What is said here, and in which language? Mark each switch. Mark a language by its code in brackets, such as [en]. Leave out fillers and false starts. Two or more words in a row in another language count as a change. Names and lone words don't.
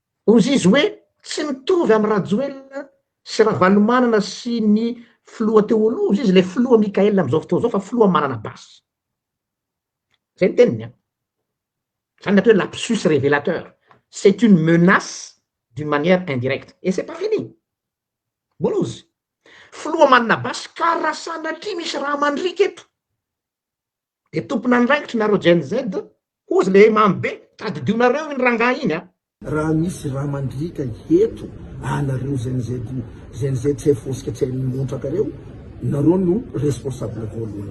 [mg] ozy izy hoe tsy mitovy amy Rajoelina sy Ravalomanana sy ny filoha teo aloha izy le filoha Mikaela am'izao fotoa zao fa filoha manana basy. Zay ny teniny a. Zany atao hoe [fr] lapsus révélateur. C'est une menace d'une manière indirecte. Et c'est pas fini. [mg] Mbola ozy. Filoha manana basy ka raha sanatria misy raha mandrika eto. De tompona andraikitry nareo Gen Z, ozy le mamy be, tadidionareo iny rangahy iny a. Raha misy raha mandrika eto, anareo Gen Z tsy fosika tsy montraka reo, nareo no responsable voalohany.